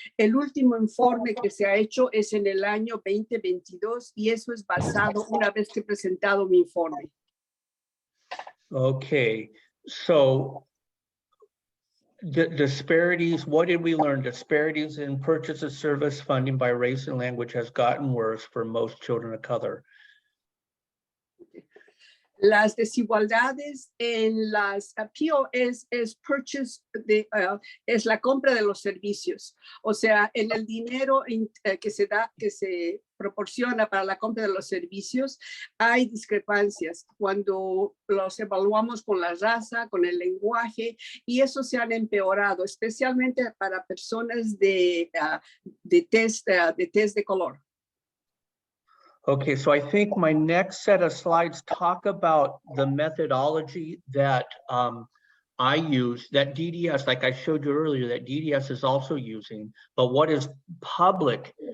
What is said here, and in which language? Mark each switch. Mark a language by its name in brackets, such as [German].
[Spanish] El último informe que se ha hecho es en el año 2022 y eso es basado una vez que he presentado mi informe. [English] Okay, so disparities, what did we learn? Disparities in purchase of service funding by race and language has gotten worse for most children of color. [Spanish] Las desigualdades en las PO es purchase es la compra de los servicios. O sea, en el dinero que se proporciona para la compra de los servicios, hay discrepancias cuando los evaluamos con la raza, con el lenguaje, y eso se han empeorado, especialmente para personas de tez de color. [English] Okay, so I think my next set of slides talk about the methodology that I use, that DDS, like I showed you earlier, that DDS is also using, but what is public?